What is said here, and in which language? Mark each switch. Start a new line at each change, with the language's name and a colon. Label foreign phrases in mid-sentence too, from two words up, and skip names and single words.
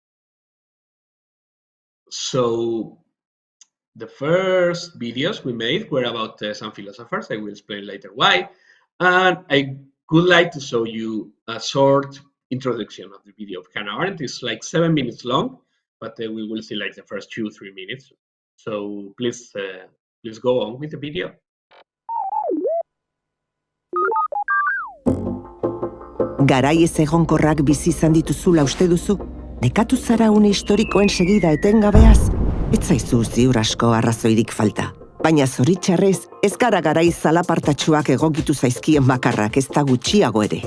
English: So the first videos we made were about some philosophers. I will explain later why. And I would like to show you a short introduction of the video of Hannah Arendt. It's like 7 minutes long, but we will see like the first 2-3 minutes. So please go on with the video.
Basque: Garai ez egonkorrak bizi izan dituzula uste duzu? Nekatu zara une historikoen segida etengabeaz? Ez zaizu ziur asko arrazoirik falta. Baina zoritxarrez, ez gara garai zalapartatsuak egokitu zaizkien bakarrak, ez da gutxiago ere.